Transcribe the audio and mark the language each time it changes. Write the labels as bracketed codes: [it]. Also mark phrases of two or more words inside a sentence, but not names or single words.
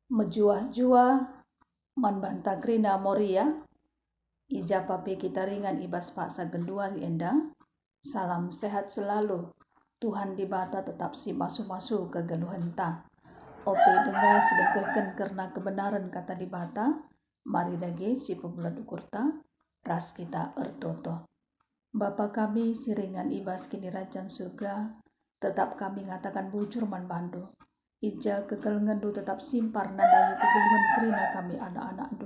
[btx] Jua-jua man banta grina moria, ija papi kita ringan ibas paksa gendua enda. [id] Salam sehat selalu, [btx] Tuhan di bata tetap si masu-masu kegeluhan ta. Ope dengar sedekahkan [id] karena kebenaran kata [btx] di bata, mari dage si pebulat ukur ta, ras kita ertoto. Bapa kami siringan ibas kini rajan surga, tetap kami ngatakan bujur man bandu. Ija kekelengan du tetap simpar nadagi kegeluhan kerina kami anak-anak du.